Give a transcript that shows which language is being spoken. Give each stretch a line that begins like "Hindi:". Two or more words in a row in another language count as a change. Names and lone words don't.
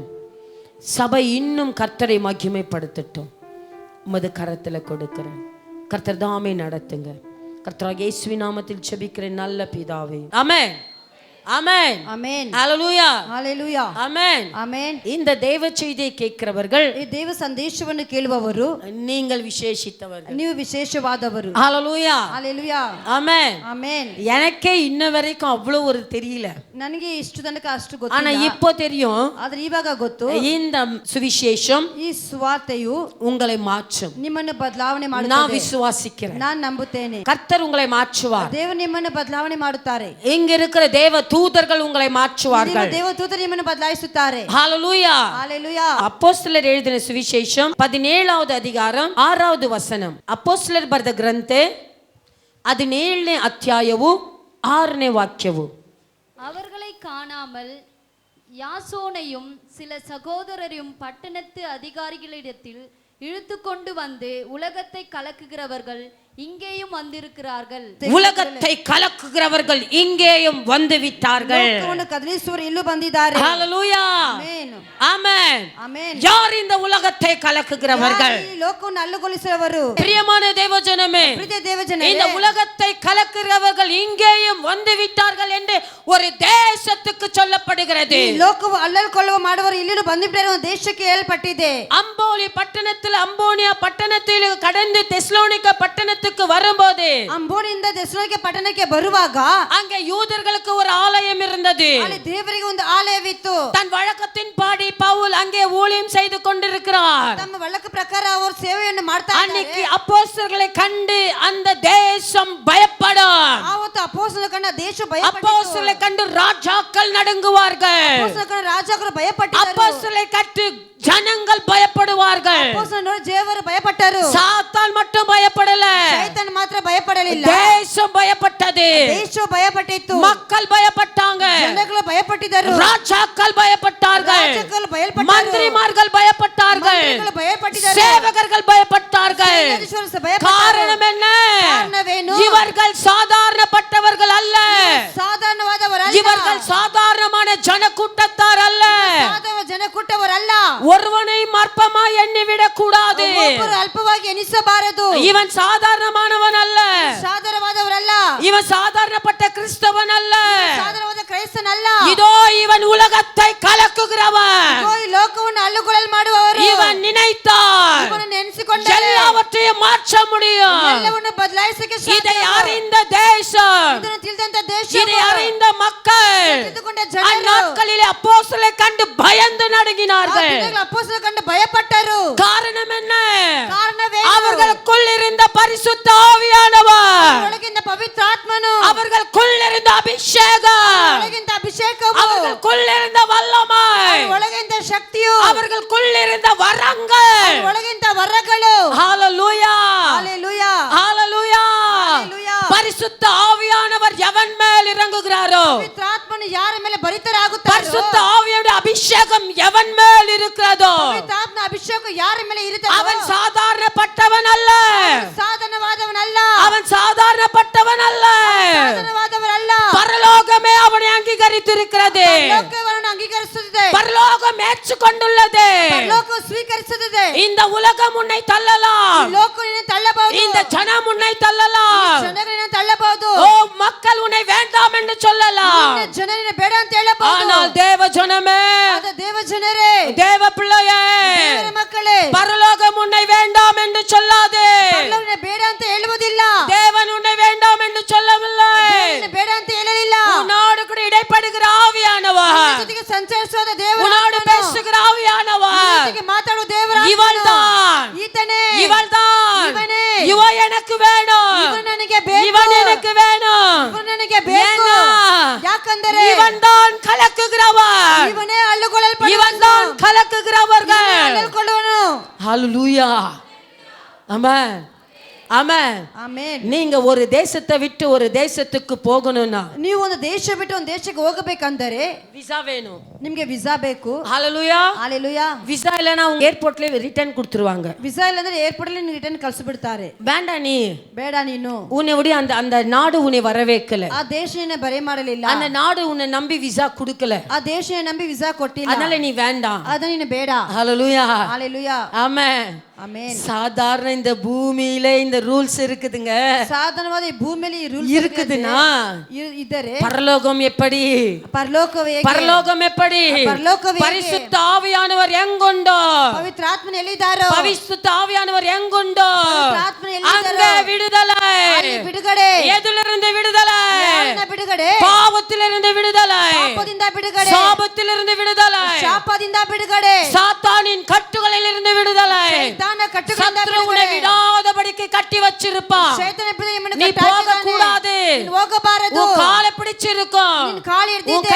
Tamil: சபை இன்னும் கர்த்தரை மகிமைப்படுத்தட்டும். உமது கரத்தில் கொடுக்கிறேன். கர்த்தர் தாமே நடத்துங்க. கர்த்தராகிய இயேசுவின் நாமத்தில் ஜெபிக்கிறேன் நல்ல பிதாவே. ஆமென். ஆமென். ஆமென். ஹalleluya. ஹalleluya. ஆமென். ஆமென். இந்த தேவ செய்தியை ಕೇಳಿக்கிறவர்கள்,
Kannada: ಈ ದೇವ ಸಂದೇಶವನ್ನು ಕೇಳುವವರು
Tamil: நீங்கள் விசேஷித்தவர்கள்,
Kannada: ನೀವು ವಿಶೇಷವಾದವರು.
Tamil: ஹalleluya. ஹalleluya. ஆமென். ஆமென். எனக்கே இன்ன வரைக்கும் அவ்வளவு ஒரு தெரியல.
Kannada: ನನಗೆ ಇಷ್ಟು ತನಕ ಅಷ್ಟು
Tamil: ஆனா
Kannada: ಗೊತ್ತಿಲ್ಲ.
Tamil: இப்போ தெரியும்.
Kannada: ಆದ್ರೆ ಇವಾಗ ಗೊತ್ತು.
Tamil: இந்த சுவிசேஷம்
Kannada: ಈ ಸುವಾರ್ತೆಯು
Tamil: உங்களை மாற்றும்.
Kannada: ನಿಮ್ಮನ್ನು ಬದಲಾವಣೆ
Tamil: நான்
Kannada: ಮಾಡುತ್ತದೆ.
Tamil: விசுவாசிக்கிறேன்.
Kannada: ನಾನು ನಂಬುತ್ತೇನೆ.
Tamil: கர்த்தர் உங்களை மாற்றுவார்.
Kannada: ದೇವರು ನಿಮ್ಮನ್ನು ಬದಲಾವಣೆ ಮಾಡುತ್ತಾರೆ.
Tamil: இங்க இருக்கிற தேவ தூதர்கள் உங்களை மாற்றுவார்கள்.
Kannada: ದೇವದೂತರು ನಿಮ್ಮನ್ನು ಬದಲಾಯಿಸುತ್ತಾರೆ.
Tamil: ஹalleluya. ஹalleluya. அப்போஸ்தலர் எழுதின சுவிசேஷம் 17வது அதிகாரம் 6வது ವಚನ.
Kannada: அப்போஸ்தಲர் ಬರೆದ ಗ್ರಂಥ 17ನೇ ಅಧ್ಯಾಯವು 6ನೇ ವಾಕ್ಯವು.
Tamil: அவர்களை காணாமல் யாசோனையும் சில சகோதரரையும் பட்டணத்து அதிகாரிகளிடத்தில் இழுத்து கொண்டு வந்து உலகத்தை கலக்குகிறவர்கள் இங்கேயும் வந்திருக்கிறார்கள். உலகத்தை கலக்குகிறவர்கள் இங்கேயும் வந்து விட்டார்கள்.
Kannada: ಲೋಕವನ್ನು ಕದಲಿಸುವರು ಇಲ್ಲೂ ಬಂದಿದ್ದಾರೆ.
Tamil: ஹalleluya.
Kannada: ಆಮೆನ್.
Tamil: ஆமென்.
Kannada: ಆಮೆನ್.
Tamil: யார் இந்த உலகத்தை கலக்குகிறவர்கள்?
Kannada: ಈ ಲೋಕವನ್ನು ಅಲ್ಲುಗೊಳಿಸುವವರು.
Tamil: பிரியமான தேவஜனமே,
Kannada: ಪ್ರೀತಿಯ ದೇವಜನರೇ,
Tamil: இந்த உலகத்தை கலக்குகிறவர்கள் இங்கேயும் வந்து விட்டார்கள் என்று ஒரு தேசத்துக்கு சொல்லப்படுகிறது.
Kannada: ಈ ಲೋಕವು ಅಲ್ಲಲ್ಕೊಳ್ಳುವ ಮಾಡುವರು ಇಲ್ಲಿಯೂ ಬಂದಿದ್ದಾರೆ ಒಂದು ದೇಶಕ್ಕೆ ಹೇಳಲ್ಪಟ್ಟಿದೆ.
Tamil: அம்போலி பட்டணத்தில் அம்போனியா பட்டணத்தில் கடந்து தெஸ்லோனிக்க பட்டணத்துக்கு வரும்போது,
Kannada: ಅಂಬೋನಿಂದ ಥೆಸಲೋನಿಕೆ ಪಟ್ಟಣಕ್ಕೆ ಬರುವಾಗ
Tamil: அங்கே யூதர்களுக்கு ஒரு ஆலயம் இருந்தது.
Kannada: ಅಲ್ಲಿ ದೇವರಿಗೆ ಒಂದು ಆಲಯವಿತ್ತು.
Tamil: தன் வழக்கத்தின் பாடி பவுல் அங்கே ஊழியம் செய்து கொண்டிருக்கிறார்.
Kannada: ತಮ್ಮ ವಳಕ ಪ್ರಕಾರ ಅವರು ಸೇವೆಯನ್ನು ಮಾಡ್ತಾ ಇದ್ದಾರೆ.
Tamil: அன்னைக்கு அப்போஸ்தலர்களை கண்டு அந்த தேசம் பயப்படும்.
Kannada: ಆವತ್ತು ಅಪೊಸ್ತಲರ ಕಂಡ ದೇಶ ಭಯಪಟ್ಟಿತು.
Tamil: அப்போஸ்தலரை கண்டு ராஜாக்கள் நடுங்குவார்கள்.
Kannada: ಅಪೊಸ್ತಲರ ಕಂಡ ರಾಜರು ಭಯಪಟ್ಟಿದ್ದರು.
Tamil: அப்போஸ்தலரை கண்டு ஜனங்கள் பயப்படுவார்கள்.
Kannada: ಅಪೊಸ್ತಲರು ನೋಡಿ ದೇವರು ಭಯಪಟ್ಟರು.
Tamil: சாத்தான் மட்டும் பயப்படல,
Kannada: ಸೈತಾನ್ ಮಾತ್ರ ಭಯಪಡಲಿಲ್ಲ.
Tamil: தேசம் பயப்பட்டது.
Kannada: ದೇಶವು ಭಯಪಟ್ಟಿತ್ತು.
Tamil: மக்கள் பயப்பட்டாங்க.
Kannada: ಜನಗಳು ಭಯಪಟ್ಟಿದ್ದರು.
Tamil: ராஜாக்கள் பயப்பட்டார்கள்.
Kannada: ರಾಜಗಳು ಭಯಪಟ್ಟರು.
Tamil: மந்திரிமார்கள் பயப்பட்டார்கள்.
Kannada: ಮಂತ್ರಿಗಳು ಭಯಪಟ್ಟಿದ್ದರು.
Tamil: சேவகர்கள் பயப்பட்டார்கள்.
Kannada: ಸೇನಾಧೀಶರು ಭಯಪಟ್ಟರು.
Tamil: காரணம் என்ன?
Kannada: ಕಾರಣವೇನು?
Tamil: இவர்கள் சாதாரணப்பட்டவர்கள் அல்ல.
Kannada: ಸಾಧಾರಣವಾದವರಲ್ಲ.
Tamil: இவர்கள் சாதாரணமான ஜனக்கூட்டத்தார் அல்ல.
Kannada: ಸಾಧಾರಣ ಜನಕೂಟವರಲ್ಲ.
Tamil: ஒருவனை மர்ப்பமாய் எண்ணிவிடக் கூடாது.
Kannada: ಒಬ್ಬರು ಅಲ್ಪವಾಗಿ ಎನಿಸಬಾರದು.
Tamil: இவன் சாதாரணமானவன் அல்ல.
Kannada: ಸಾಧಾರಣವಾದವರಲ್ಲ.
Tamil: இவன் சாதாரணப்பட்ட கிறிஸ்தவன் அல்ல.
Kannada: ಸಾಧಾರಣವಾದ ಕ್ರೈಸ್ತನಲ್ಲ.
Tamil: இதோ இவன் உலகத்தை கலக்குகிறவன்.
Kannada: ಈ ಲೋಕವನ್ನು ಅಲ್ಲುಗೊಳಲು ಮಾಡುವವರು.
Tamil: இவன் நினைத்தால்
Kannada: ಇವನನ್ನು ನೆನೆಸಿಕೊಂಡರೆ
Tamil: எல்லாவற்றையும் மாற்ற முடியும்.
Kannada: ಎಲ್ಲವನ್ನು ಬದಲಾಯಿಸಕ್ಕೆ
Tamil: இதை அறிந்த தேசம்,
Kannada: ಇದನ್ನು ತಿಳಿದಂತ ದೇಶ,
Tamil: இதை அறிந்த மக்கள்
Kannada: ತಿಳಿದುಕೊಂಡ ಜನರು
Tamil: அந்நாட்களிலே அப்போஸ்தலரை கண்டு பயந்து நடுங்கினார்கள்.
Kannada: ಅಪೊಸ್ತಲರ ಕಂಡು ಭಯಪಟ್ಟರು.
Tamil: காரணம் என்ன?
Kannada: ಕಾರಣವೇನು?
Tamil: அவர்களுக்குள் இருந்த பரிசுத்த ஆவியானவர்,
Kannada: ಒಳಗಿಂದ ಪವಿತ್ರ ಆತ್ಮನು,
Tamil: அவர்களுக்குள் இருந்த அபிஷேகம்,
Kannada: ಒಳಗಿಂದ ಅಭಿಷೇಕವು,
Tamil: அவர்களுக்குள் இருந்த வல்லமை,
Kannada: ಒಳಗಿಂದ ಶಕ್ತಿಯು,
Tamil: அவர்களுக்குள் இருந்த வரங்கள்,
Kannada: ಒಳಗಿಂದ ವರಗಳು.
Tamil: ஹalleluya,
Kannada: ஹalleluya,
Tamil: ஹalleluya.
Kannada: ஹalleluya.
Tamil: பரிசுத்த ஆவியானவர் எவன் மேல் இறங்குகிறாரோ,
Kannada: ಪವಿತ್ರ ಆತ್ಮನು ಯಾರ ಮೇಲೆ ಭರಿತರಾಗುತ್ತಾರೋ,
Tamil: பரிசுத்த ஆவியோட அபிஷேகம் எவன் மேல் இருக்கிறதோ,
Kannada: ಪವಿತ್ರ ಆತ್ಮನ ಅಭಿಷೇಕ ಯಾರ ಮೇಲೆ ಇರುತ್ತದೋ
Tamil: அவன் சாதாரணப்பட்டவன் அல்ல.
Kannada: ಸಾಧಾರಣವಾದವನಲ್ಲ.
Tamil: அவன் சாதாரணப்பட்டவன் அல்ல.
Kannada: ಸಾಧಾರಣವಾದವರಲ್ಲ.
Tamil: பரலோகமே அவனை அங்கீகரித்திருக்கிறது.
Kannada: ಲೋಕವನ್ನು ಅಂಗೀಕರಿಸುತ್ತದೆ.
Tamil: பரலோகம் ஏற்றுக்கொண்டுள்ளது.
Kannada: ಲೋಕವು ಸ್ವೀಕರಿಸುತ್ತದೆ.
Tamil: இந்த உலகம் உன்னை தள்ளலாம்,
Kannada: ಲೋಕವನ್ನು ತಳ್ಳಬಹುದು.
Tamil: இந்த ஜனம் உன்னை தள்ளலாம்,
Kannada: ಜನರನ್ನು ತಳ್ಳಬಹುದು.
Tamil: ஓ மக்கள் உன்னை வேண்டாம் என்று சொல்லலாம்.
Kannada: ಜನರನ್ನು ಬೇಡ ಅಂತ ಹೇಳಬಹುದು.
Tamil: ஆனால் தேவ ஜனமே,
Kannada: ಆದ ದೇವ ಜನರೇ,
Tamil: தேவ பிள்ளையே,
Kannada: ದೇವರ ಮಕ್ಕಳೇ,
Tamil: பரலோகம் உன்னை வேண்டாம் என்று சொல்லாதே.
Kannada: ಪರಲೋಕವನ್ನು ಬೇಡ ಅಂತ ಹೇಳುವುದಿಲ್ಲ.
Tamil: தேவன் உன்னை வேண்டாம் என்று சொல்லவில்லை.
Kannada: ದೇವರನ್ನು ಬೇಡ ಅಂತ ಹೇಳಲಿಲ್ಲ.
Tamil: உன்னோடு கூட இடைப்படுகிற ஆவியானவர்,
Kannada: ಜೊತೆಗೆ ಸಂಚರಿಸುವ ದೇವರ
Tamil: உன்னோடு பேசுகிற ஆவியானவர்,
Kannada: ಜೊತೆಗೆ ಮಾತಾಡುವ ದೇವರ
Tamil: இவள்தான்,
Kannada: ಈತನೇ,
Tamil: இவள்தான்,
Kannada: ಇವನೇ,
Tamil: இவ எனக்கு வேணும்,
Kannada: ಇವನು ನನಗೆ ಬೇಕು,
Tamil: இவன் எனக்கு வேணும்.
Kannada: ಇವನು ನನಗೆ ಬೇಕು.
Tamil: ஏன்னா,
Kannada: ಯಾಕಂದರೆ
Tamil: இவன் தான் கலக்குகிறவன்,
Kannada: ಇವನೇ ಅಲ್ಲುಗೊಳ್ಳಲ್ಪಡುವನು.
Tamil: இவன் தான் கலக்குகிறவர்கள்.
Kannada: ಅಲ್ಲುಕೊಳ್ಳುವನು.
Tamil: ஹalleluya, ஆமென். ಆಮೆನ್
Kannada: ಆಮೆನ್.
Tamil: நீங்க ஒரு தேசத்தை விட்டு ஒரு தேசத்துக்கு போகணும்னா
Kannada: ನೀವು ಒಂದು ದೇಶ ಬಿಟ್ಟು ಒಂದು ದೇಶಕ್ಕೆ ಹೋಗಬೇಕಂದರೆ
Tamil: விசா வேணும்.
Kannada: ನಿಮ್ಗೆ ವಿಸಾ ಬೇಕು.
Tamil: ஹalleluya.
Kannada: ಹಾಲೆಲೂಯಾ.
Tamil: விசா இல்லனா அவங்க ஏர்போர்ட்ல ரிட்டர்ன் கொடுத்துருவாங்க.
Kannada: ವಿಸಾ ಇಲ್ಲಂದ್ರೆ ಏರ್ಪೋರ್ಟ್ ಅಲ್ಲಿ ರಿಟರ್ನ್ ಕಳಿಸಿಬಿಡ್ತಾರೆ.
Tamil: வேண்டா நீ
Kannada: ಬೇಡ ನೀನು.
Tamil: உன்னை விட அந்த நாடு உன்னை வரவேக்கல.
Kannada: ಆ ದೇಶ ನಿನ್ನ ಬರೆ ಮಾಡಲಿಲ್ಲ.
Tamil: அந்த நாடு உன்னை நம்பி விசா கொடுக்கல.
Kannada: ಆ ದೇಶ ನಂಬಿ ವಿಸಾ ಕೊಟ್ಟಿಲ್ಲ.
Tamil: அதனால நீ வேண்டாம்.
Kannada: ಅದ ನೀನು ಬೇಡ.
Tamil: ஹalleluya.
Kannada: ಹಾಲೆಲೂಯಾ.
Tamil: ஆமென்.
Kannada: ಆಮೆನ್.
Tamil: சாதாரண இந்த பூமியில இந்த ரூல்ஸ் இருக்குதுங்க.
Kannada: ಸಾಧಾರಣವಾದ ಈ ಭೂಮಿಯಲ್ಲಿ ರೂಲ್ಸ್
Tamil: இருக்குதுன்னா
Kannada: ಇದ್ದರೆ
Tamil: பரலோகம் எப்படி?
Kannada: ಪರಲೋಕವೇ ಹೇಗೆ?
Tamil: பரலோகம் எப்படி?
Kannada: பரலோகವೇ ಹೇಗೆ?
Tamil: பரிசுத்த ஆவியானவர் எங்குண்டோ?
Kannada: ಪವಿತ್ರ ಆತ್ಮನ ಎಲ್ಲಿದ್ದಾರೋ?
Tamil: பரிசுத்த ஆவியானவர் எங்குண்டோ?
Kannada: ಪವಿತ್ರ ಆತ್ಮನ ಎಲ್ಲಿದ್ದಾರೋ?
Tamil: அங்கே விடுதலை.
Kannada: ಅಲ್ಲಿ ಬಿಡುಗಡೆ.
Tamil: எதிலிருந்து விடுதலை?
Kannada: ಯಾರಿಂದ ಬಿಡುಗಡೆ?
Tamil: பாவத்திலிருந்து விடுதலை.
Kannada: ಪಾಪದಿಂದ ಬಿಡುಗಡೆ.
Tamil: சாபத்திலிருந்து விடுதலை.
Kannada: ಶಾಪದಿಂದ ಬಿಡುಗಡೆ.
Tamil: சாத்தானின் கட்டுகளிலிருந்து விடுதலை.
Kannada: ಸೈತಾನ ಕಟ್ಟುಗಳಿಂದ
Tamil: சத்துரு உன்னை
Kannada: ಬಿಡುಗಡೆ.
Tamil: விடாதபடிக்கு கட்டி வச்சிருப்பான்.
Kannada: ಸೈತಾನ ನಿಮ್ಮನ್ನು
Tamil: நீ
Kannada: ಕಟ್ಟಾಕಿದ್ದಾನೆ.
Tamil: போக கூடாது.
Kannada: ನೀನು ಹೋಗಬಾರದು.
Tamil: உன் காலை பிடிச்சிருக்கும்.
Kannada: ನಿನ್ನ ಕಾಲು
Tamil: உன்
Kannada: ಹಿಡಿದಿದೆ.